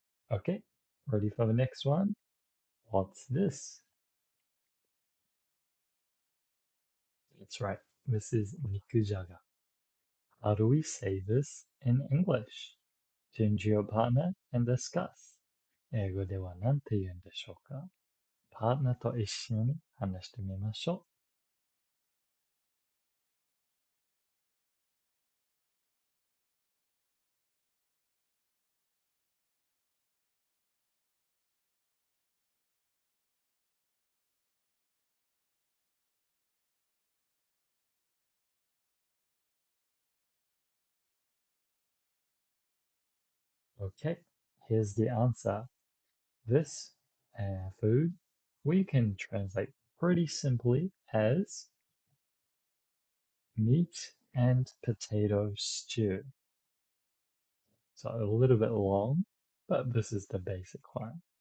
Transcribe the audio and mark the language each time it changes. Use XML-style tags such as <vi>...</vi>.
<en>Okay, ready for the next one? What's this? That's right, this is nikujaga. How do we say this in English? Change your partner and discuss.</en> <ja>英語では何て言うんでしょうか?パートナーと一緒に話してみましょう.</ja> <en>Okay, here's the answer. This food we can translate pretty simply as meat and potato stew. So a little bit long, but this is the basic one.</en>